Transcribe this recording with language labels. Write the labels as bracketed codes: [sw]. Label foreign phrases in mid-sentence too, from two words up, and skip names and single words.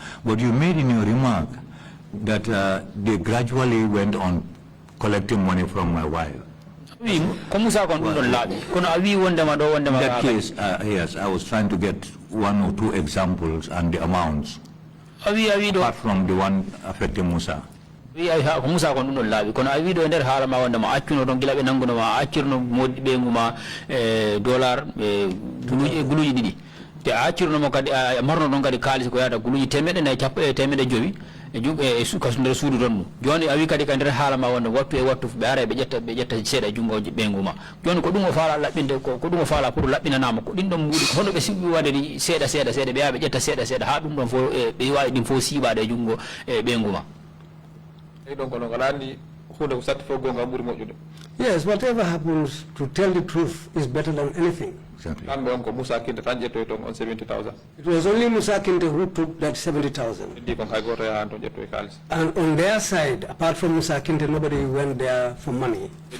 [en] But you made in your remark that they gradually went on collecting money from my wife. In that case, yes, I was trying to get 1 or 2 examples and the amounts, apart from the one affecting Musa. [ff] Musa kon dum laabi kono a wi do nder haala ma wonde ma accuno don gilabe nanguno ma accirno modi be nguma dollar guluji didi te accirno mo kadi marno don kadi kalisi ko yada guluji temede na cappa temede jowi e jum e suka nder suudu don joni a wi kadi ka nder haala ma wonde wattu e wattu be ara be jetta seeda jungoje be nguma joni ko dum o faala labbinde ko dum o faala pour labbinanama ko din don muudi ko hono be sibbi wade di seeda be ya be jetta seeda ha dum don fo be wawi dim fo siibade jungo be nguma. [en] Yes, whatever happens, to tell the truth is better than anything. Exactly. It was only Musa Kinte who took that 70,000. And on their side, apart from Musa Kinte, nobody went there for money.